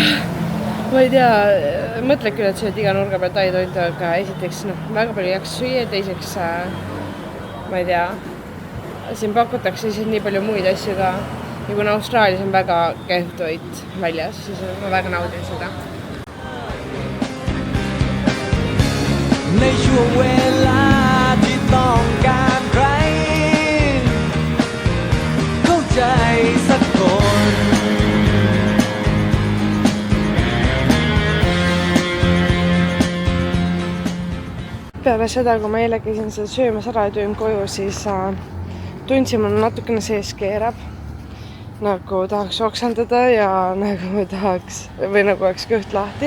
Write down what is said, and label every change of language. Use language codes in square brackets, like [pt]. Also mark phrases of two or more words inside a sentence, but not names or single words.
[et] Ma ei tea, mõtled küll, et sööd iga nurga peal taitoitu, aga esiteks väga palju ei jaksa süüa, teiseks ma ei tea, siin pakutakse lihtsalt nii palju muid asju ka ja kuna Austraalias on väga kehv toit väljas, siis ma väga naudin seda. [th] ในช่วงเวลาที่ต้องการใครเข้าใจสักคน [et] Peale seda, kui ma eile käisin seda söömas ära ja tulin koju, siis tundsin, mul natukene sees keerab. Nagu tahaks oksendada ja nagu tahaks või nagu oleks kõht lahti.